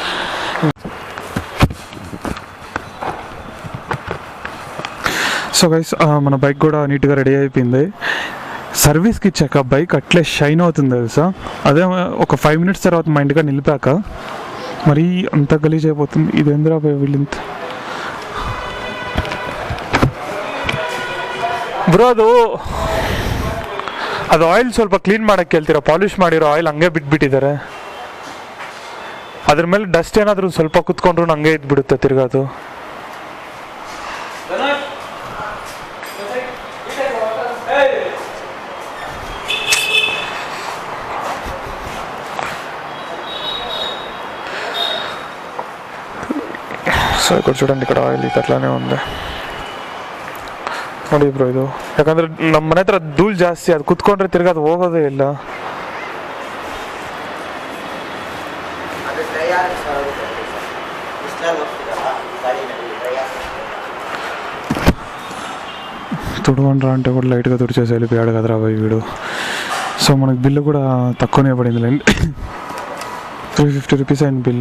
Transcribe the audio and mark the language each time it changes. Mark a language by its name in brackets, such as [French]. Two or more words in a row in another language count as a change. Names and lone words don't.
[Telugu] సో గైస్ మన బైక్ కూడా నీట్గా రెడీ అయిపోయింది. సర్వీస్కి ఇచ్చాక బైక్ అట్లే షైన్ అవుతుంది తెలుసా. అదే ఒక 5 మినిట్స్ తర్వాత మా ఇంటిగా నిలిపాక మరీ అంత గలీజ్ అయిపోతుంది. ఇది ఎందుకు వీళ్ళంత [Kannada] ಬ್ರೋ, ಅದು ಆಯಿಲ್ ಸ್ವಲ್ಪ ಕ್ಲೀನ್ ಮಾಡೋಕ್ಕೆ ಹೇಳ್ತೀರಾ? ಪಾಲಿಷ್ ಮಾಡಿರೋ ಆಯಿಲ್ ಹಂಗೆ ಬಿಟ್ಬಿಟ್ಟಿದ್ದಾರೆ. ಅದ್ರ ಮೇಲೆ ಡಸ್ಟ್ ಏನಾದರೂ ಸ್ವಲ್ಪ ಕುತ್ಕೊಂಡ್ರು ಹಂಗೆ ಇದ್ಬಿಡುತ್ತೆ ತಿರ್ಗಾದು. [Telugu] సో ఇక్కడ చూడండి, ఇక్కడ ఆయిల్ ఇది అట్లానే ఉంది [Kannada] ನೋಡಿ ಬ್ರೋ. ಇದು ಯಾಕಂದ್ರೆ ನಮ್ಮ ಮನೆ ಹತ್ರ ಧೂಳು ಜಾಸ್ತಿ, ಅದು ಕುತ್ಕೊಂಡ್ರೆ ತಿರ್ಗಾದು ಹೋಗೋದೇ ಇಲ್ಲ. [Telugu] తుడవండ్రా అంటే కూడా లైట్గా తుడిచేసి వెళ్ళిపోయాడు కదరా బాయ్ వీడు. సో మనకి బిల్లు కూడా తక్కువనే పడింది లేండి, 350 రూపీస్ అయిన బిల్లు.